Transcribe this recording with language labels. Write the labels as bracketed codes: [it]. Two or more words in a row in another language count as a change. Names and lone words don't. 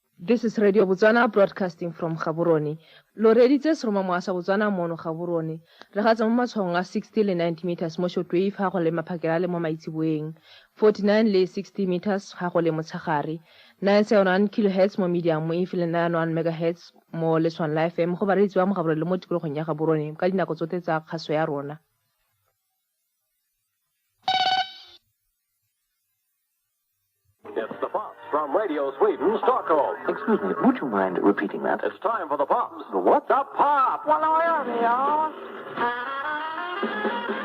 [en] This is Radio Botswana broadcasting from Gaborone. [tn] Lo reditse seroma moasa Botswana mono Gaborone. Re gatsa mo matshwaong a 60 le 90 meters mo shortwave ga go le maphakela le mo maitseboeng. 49 le 60 meters ga go le motshagare. 971 kHz mo medium mo ifile 91 MHz mo leswan la FM go ba re itsewa mo Gaborone le mo tikologong ya Gaborone ka dinako tsote tsa kgaso ya rona. [en] It's the Pops from Radio Sweden, Stockholm. Excuse me, would you mind repeating that? It's time for the Pops. The what? The Pop! Well, I am here.